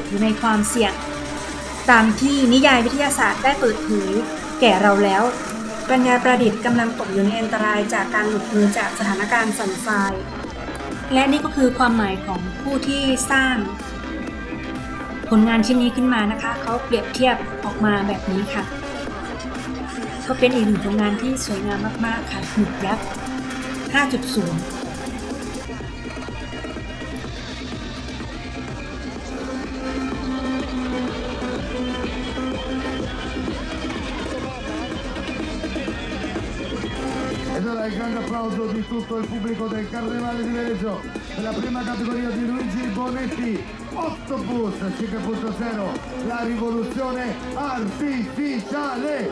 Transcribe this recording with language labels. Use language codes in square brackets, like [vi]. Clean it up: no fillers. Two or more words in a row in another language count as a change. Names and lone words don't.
[th] อยู่ในความเสี่ยงตามที่นิยายวิทยาศาสตร์ได้เปิดเผยแก่เราแล้วปัญญาประดิษฐ์กำลังตกอยู่ในอันตรายจากการหลุดมือจากสถานการณ์สั่นคลายและนี่ก็คือความหมายของผู้ที่สร้างผลงานชิ้นนี้ขึ้นมานะคะเขาเปรียบเทียบออกมาแบบนี้ค่ะก็เป็นอีกหนึ่งผลงานที่สวยงามมากๆค่ะหมึกยักษ์ 5.0 [it] Ed ora il grande applauso di tutto il pubblico del Carnevale di Veneto per la prima categoria di Luigi Bonetti, Octopus 5.0, la rivoluzione artificiale.